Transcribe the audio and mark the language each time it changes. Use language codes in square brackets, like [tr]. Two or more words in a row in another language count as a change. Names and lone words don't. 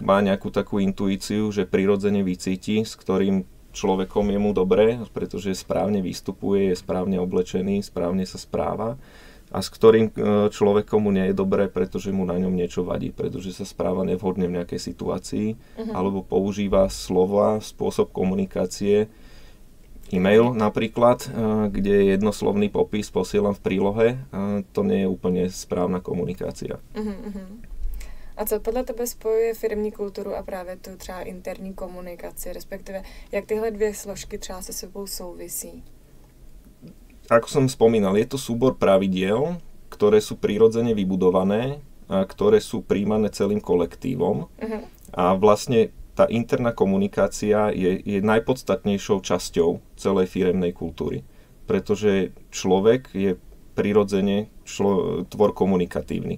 [sk] má nejakú takú intuíciu, že prirodzene vycíti, s ktorým človekom je mu dobre, pretože správne vystupuje, je správne oblečený, správne sa správa a s ktorým človekom mu nie je dobré, pretože mu na ňom niečo vadí, pretože sa správa nevhodne v nejakej situácii, alebo používa slova, spôsob komunikácie, e-mail napríklad, kde je jednoslovný popis, posielam v prílohe, to nie je úplne správna komunikácia. [cs] A co podle tebe spojuje firemní kulturu a právě tu třeba interní komunikaci, respektive jak tyhle dvě složky třeba se sebou souvisí? [sk] Ako som spomínal, je to súbor pravidiel, ktoré sú prirodzene vybudované a ktoré sú príjmané celým kolektívom. A vlastne tá interná komunikácia je najpodstatnejšou časťou celej firemnej kultúry. Pretože človek je prirodzene tvor komunikatívny.